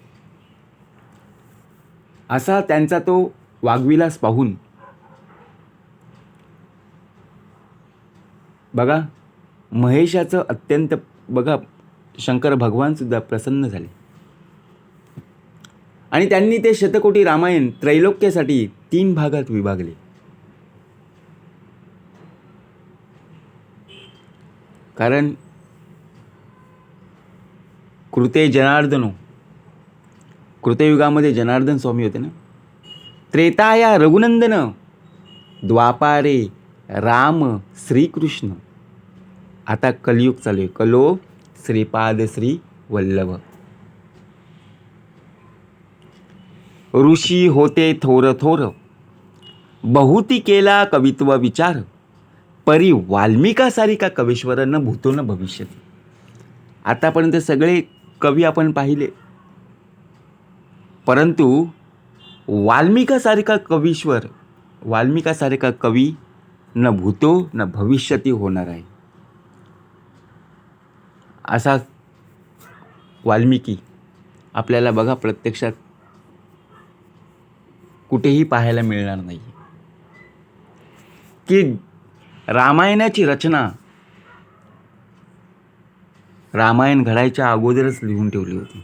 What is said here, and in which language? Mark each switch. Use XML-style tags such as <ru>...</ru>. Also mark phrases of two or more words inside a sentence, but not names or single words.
<mr>असा त्यांचा तो वाघविलास पाहून बघा महेशाचं अत्यंत बघा शंकर भगवान सुद्धा प्रसन्न झाले आणि त्यांनी ते शतकोटी रामायण त्रैलोक्यासाठी 3 भागात विभागले. कारण</mr> <sa>कृते जनार्दनो,</sa> <mr>कृतयुगामध्ये जनार्दन स्वामी होते ना.</mr> <sa>त्रेताया रघुनंदन, द्वापारे राम श्रीकृष्ण.</sa> <mr>आता कलियुग चालू आहे. कलो श्रीपाद श्री वल्लभ. ऋषी होते थोर थोर, बहुती केला कवित्व विचार, परी वाल्मिका सारिका कवीश्वर</mr> <sa>न भूतो न भविष्यती.</sa> <mr>आतापर्यंत सगळे कवी आपण पाहिले, परंतु वाल्मिकासारखा कवीश्वर, वाल्मिकासारखा कवी</mr> <sa>न भूतो न भविष्यती</sa> <mr>होणार आहे. असा वाल्मिकी आपल्याला बघा प्रत्यक्षात कुठेही पाहायला मिळणार नाही. की रामायणाची रचना रामायण घडायच्या अगोदरच लिहून ठेवली होती.</mr>